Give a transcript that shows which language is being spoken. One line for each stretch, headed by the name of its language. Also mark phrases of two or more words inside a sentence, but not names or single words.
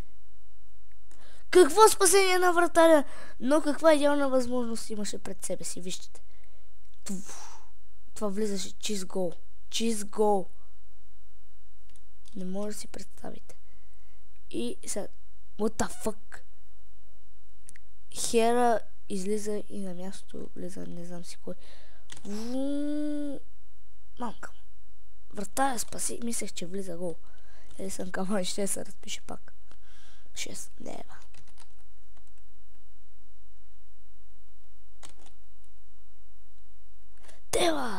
Bulgarian: Какво спасение на вратаря! Но каква идеална възможност имаше пред себе си, вижте. Това влизаше чист гол. Не може да си представите. И сега,
English: what the fuck?
Bulgarian: Хера излиза и на мястото влиза, не знам си кой. Мамка. Врата я спаси, мислех, че влиза гол. Едисън Кавани ще се разпише пак. 6 лева. Дева!